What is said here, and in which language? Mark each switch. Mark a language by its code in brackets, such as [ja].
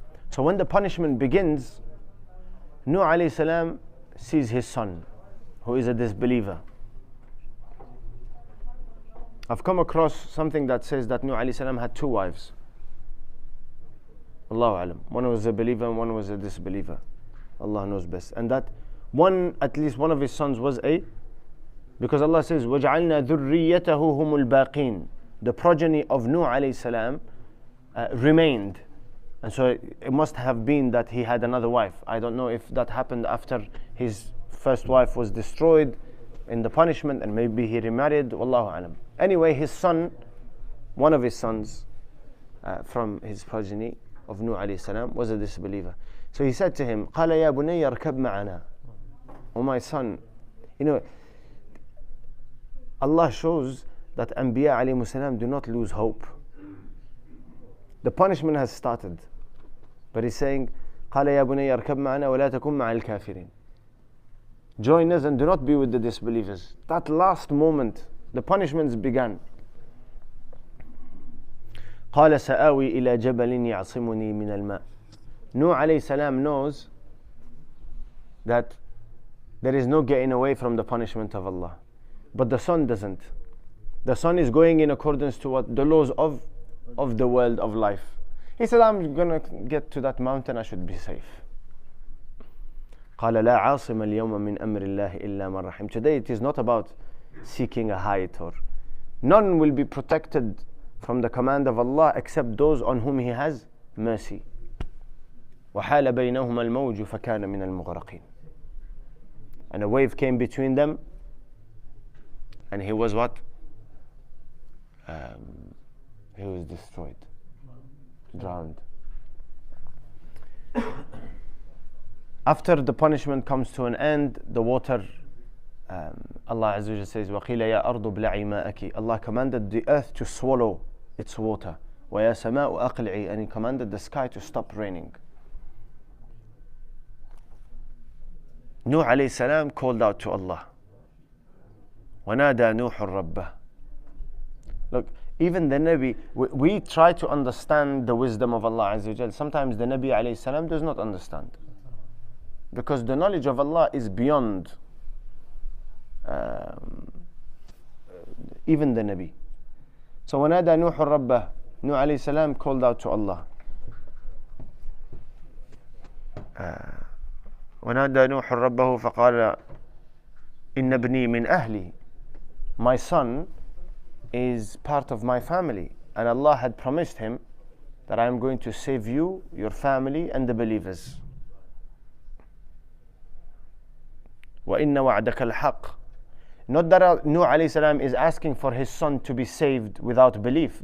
[en] So when the punishment begins, Nuh alayhi salam sees his son, who is a disbeliever. I've come across something that says that Nuh alayhi salam had 2 wives. Allahu alam. One was a believer and one was a disbeliever. Allah knows best. And that at least one of his sons was a Because Allah says, [ar] وَجَعَلْنَا ذُرِّيَّتَهُ هُمُ الْبَاقِينَ. [en] The progeny of Nuh alayhi salam remained. And so it must have been that he had another wife. I don't know if that happened after his first wife was destroyed in the punishment, and maybe he remarried, wallahu alam. Anyway, his son, one of his sons from his progeny of Nuh alayhi salam, was a disbeliever. So he said to him, [ar] قَالَ يَا بُنَيَّ ارْكَبْ مَعَنَا. [en] Oh my son, you know, Allah shows that Anbiya alayhi salam do not lose hope. The punishment has started, but he's saying, [ar] قَالَ يَا بُنَيَّ ارْكَبْ مَعَنَا وَلَا تَكُنْ مَعَ الْكَافِرِينَ. [en] Join us and do not be with the disbelievers. That last moment, the punishments began. [ar] قَالَ سَآوِي إِلَى جَبَلٍ يَعْصِمُنِي مِنَ الْمَاءِ. [en] Nuh alayhi salam knows that there is no getting away from the punishment of Allah. But the son doesn't. The son is going in accordance to what the laws of the world of life. He said, I'm going to get to that mountain, I should be safe. [ar] قال لا عاصم اليوم من أمر الله إلا من رحم. [en] Today it is not about seeking a height, or none will be protected from the command of Allah except those on whom He has mercy. [ar] وحال بينهما الموج فكان من المغرقين. [en] And a wave came between them, and he was what? He was destroyed, drowned. After the punishment comes to an end, the water, Allah Azza wa Jalla says, [ar] وَقِيلَ يَا أَرْضُ بْلَعِي مَاءَكِ. [en] Allah commanded the earth to swallow its water. [ar] وَيَا سَمَاءُ أَقْلِعِي. [en] And He commanded the sky to stop raining. Nuh alayhi salam called out to Allah. [ar] وَنَادَى نُوحٌ رَبَّهُ. [en] Look, even the Nabi, we try to understand the wisdom of Allah Azza wa Jalla. Sometimes the Nabi alayhi salam does not understand, because the knowledge of Allah is beyond even the Nabi. [ar] So وَنَادَى نُوحٌ رَبَّهُ. [en] Nuh alayhi salam called out to Allah. [ar] ونادى نوح ربه فقال إن ابني من أهلي. [en] My son is part of my family, and Allah had promised him that I am going to save you, your family, and the believers. [ar] وَإِنَّ وَعْدَكَ الْحَقِّ. [en] Not that Nuh alayhi salam is asking for his son to be saved without belief.